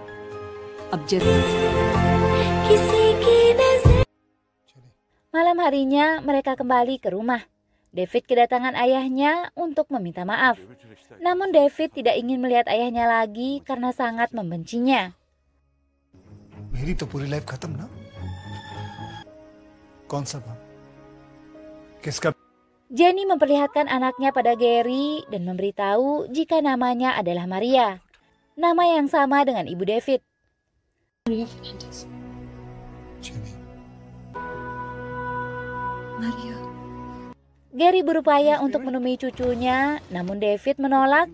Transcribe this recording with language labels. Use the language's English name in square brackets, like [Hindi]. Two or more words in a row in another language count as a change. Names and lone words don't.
[Hindi] अब [Indonesian] Malam harinya mereka kembali ke rumah. David kedatangan ayahnya untuk meminta maaf. Namun David tidak ingin melihat ayahnya lagi karena sangat membencinya. [Hindi] मेरी तो पूरी लाइफ खत्म ना? कौन सा बाप? किसका? [Indonesian] Jenny memperlihatkan anaknya pada Gary dan memberitahu jika namanya adalah Maria. Nama yang sama dengan ibu David. Maria Fernandez. Maria. Gary berupaya untuk menemui cucunya, namun David menolak.